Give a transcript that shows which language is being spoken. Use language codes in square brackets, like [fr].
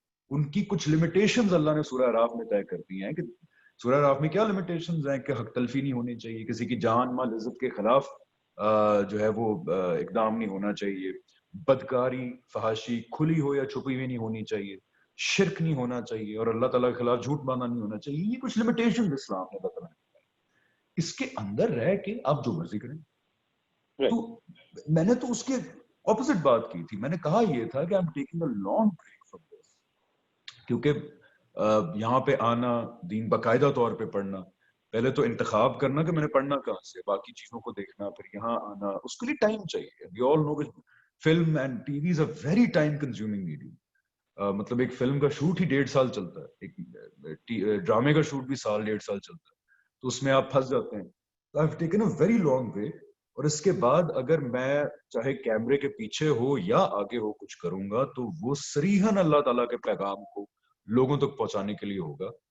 [ur] ان کی کچھ لمیٹیشنز اللہ نے سورہ اعراف میں طے کر دی ہیں. کہ سورہ اعراف میں کیا لمیٹیشنز ہیں کہ حق تلفی نہیں ہونی چاہیے، کسی کی جان مال عزت کے خلاف جو ہے وہ اقدام نہیں ہونا چاہیے، بدکاری، فحاشی کھلی ہو یا چھپی ہوئی نہیں ہونی چاہیے، شرک نہیں ہونا چاہیے، اور اللہ تعالیٰ کے خلاف جھوٹ باندھنا نہیں ہونا چاہیے. یہ کچھ لمیٹیشن اسلام نے بتایا. اس کے اندر رہ کے آپ جو مرضی کریں. تو میں نے تو اس کے اپوزٹ بات کی تھی. میں نے کہا یہ تھا کہ [en] I'm taking a long break from this. [ur] کیونکہ یہاں پہ آنا، دین باقاعدہ طور پہ پڑھنا، پہلے تو انتخاب کرنا کہ میں نے پڑھنا کہاں سے، باقی چیزوں کو دیکھنا، پھر یہاں آنا، اس کے لیے ٹائم چاہیے. [en] We all know that film and TV is a very time consuming medium. [ur] مطلب ایک فلم کا شوٹ ہی 1.5 سال چلتا ہے، ایک ڈرامے کا شوٹ بھی 1.5 سال چلتا ہے. تو اس میں آپ پھنس جاتے ہیں. [en] So I've taken a very long break. [ur] اور اس کے بعد اگر میں چاہے کیمرے کے پیچھے ہو یا آگے ہو کچھ کروں گا تو وہ صریحاً اللہ تعالیٰ کے پیغام کو لوگوں تک پہنچانے کے لیے ہوگا.